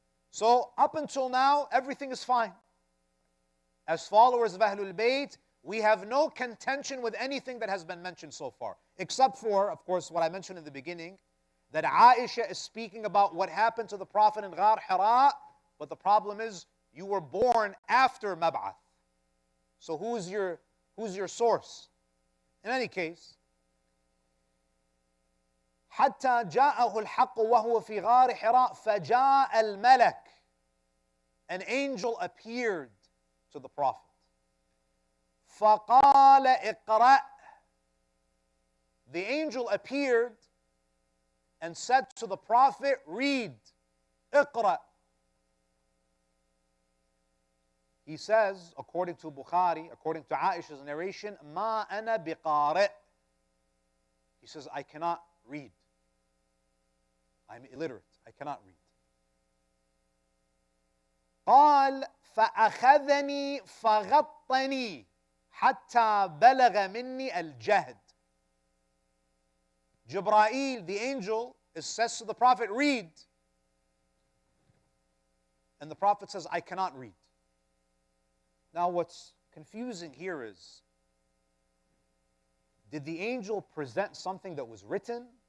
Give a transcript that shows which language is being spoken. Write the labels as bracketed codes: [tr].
[en] So up until now, everything is fine. As followers of Ahlul Bayt, we have no contention with anything that has been mentioned so far, except for, of course, what I mentioned in the beginning, that Aisha is speaking about what happened to the Prophet in Ghar Hira, but the problem is, you were born after Mab'ath. So who's your source? In any case, [ar] حتى جاءه الحق وهو في غار حراء فجاء الملك. [en] An angel appeared to the Prophet. [ar] فقال اقرأ. [en] The angel appeared and said to the Prophet, read. [ar] اقرأ. [en] He says, according to Bukhari, according to Aisha's narration, [ar] ما أنا بقارئ. [en] He says, I cannot read. I'm illiterate. I cannot read. [ar] قال فأخذني فغطني حتى بلغ مني الجهد. [en] Jibreel, the angel, says to the Prophet, read. And the Prophet says, I cannot read. Now what's confusing here is, did the angel present something that was written?